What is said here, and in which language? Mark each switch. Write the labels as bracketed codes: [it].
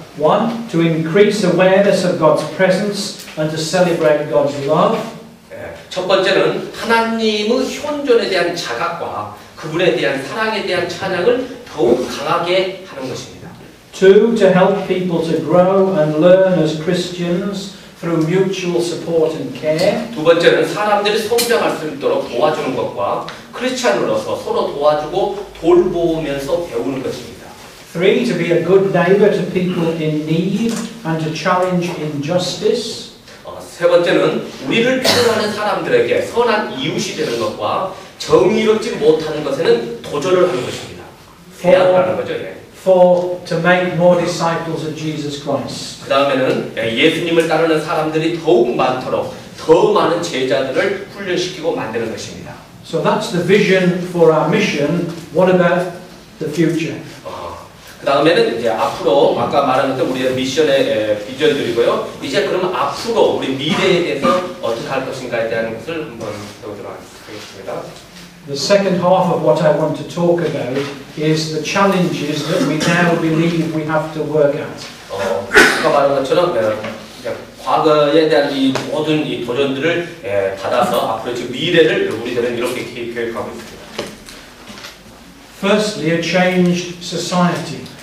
[en] One, to increase awareness of God's presence and to celebrate God's love. [ko] 첫 번째는 하나님의 현존에 대한 자각과 그분에 대한 사랑에 대한 찬양을 더욱 강하게 하는 것입니다. [en] Two, to help people to grow and learn as Christians through mutual support and care. [ko] 두 번째는 사람들이 성장할 수 있도록 도와주는 것과 크리스찬으로서 서로 도와주고 돌보면서 배우는 것입니다. [en] Three, to be a good neighbor to people in need and to challenge injustice. [ko] 세 번째는 우리를 필요하는 사람들에게 선한 이웃이 되는 것과 정의롭지 못하는 것에는 도전을 하는 것입니다. 대안하는 거죠. [en] Four, to make more disciples of Jesus Christ. [ko] 그 다음에는 예수님을 따르는 사람들이 더욱 많도록 더 많은 제자들을 훈련시키고 만드는 것입니다. [en] So that's the vision for our mission. What about the future? [ko] 그 다음에는 이제 앞으로 아까 말한 것처럼 우리의 미션의 비전들이고요. 이제 그러면 앞으로 우리 미래에 대해서 어떻게 할 것인가에 대한 것을 한번 배우도록 하겠습니다. [en] The second half of what I want to talk about is the challenges that we now believe we have to work at. [ko] 아까 말한 것처럼 과거에 대한 이 모든 이 도전들을 받아서 앞으로 지금 미래를 우리들은 이렇게 계획하고 있습니다. [en] Firstly, a changed society.